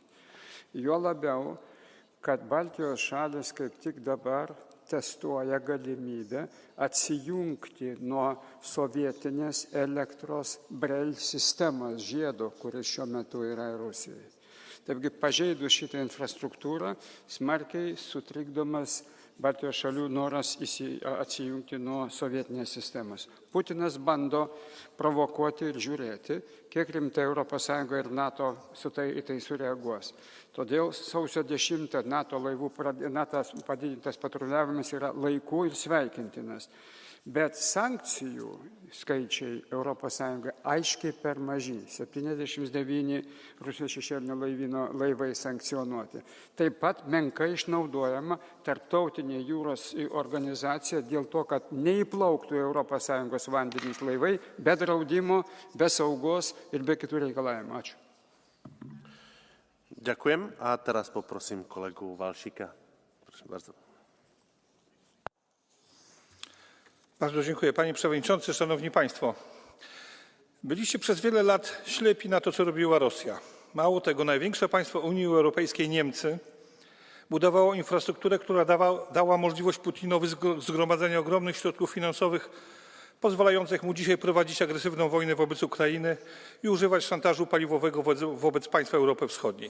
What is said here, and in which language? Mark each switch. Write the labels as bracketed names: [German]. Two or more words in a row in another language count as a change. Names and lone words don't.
[Lithuanian] Jo labiau, kad Baltijos šalis kaip tik dabar testuoja galimybę atsijungti nuo sovietinės elektros Brel sistemos žiedo, kuris šiuo metu yra Rusijoje. Taigi, pažeidus šitą infrastruktūrą, smarkiai sutrikdomas Baltijos šalių noras atsijungti nuo sovietinės sistemos. Putinas bando provokuoti ir žiūrėti, kiek rimtai ES ir NATO į tai sureaguos. Todėl sausio 10 NATO laivų padidintas patruliavimas yra laiku ir sveikintinas. Bet sankcijų skaičiai ES aiškiai per maži. 79 Rusijos šešėlinio laivyno laivai sankcionuoti. Taip pat menkai išnaudojama tarptautinė jūros organizacija dėl to, kad neįplauktų ES vandenys laivai be draudimo, be saugos ir be kitų reikalavimų. Ačiū. [Slovak] Ďakujem a teraz poprosím kolegu Walsika. Prosím bardzo. [Polish] Bardzo dziękuję. Panie Przewodniczący, Szanowni Państwo. Byliście przez wiele lat ślepi na to, co robiła Rosja. Mało tego, największe państwo Unii Europejskiej, Niemcy, budowało infrastrukturę, która dała możliwość Putinowi zgromadzenia ogromnych środków finansowych, pozwalających mu dzisiaj prowadzić agresywną wojnę wobec Ukrainy i używać szantażu paliwowego wobec państw Europy Wschodniej.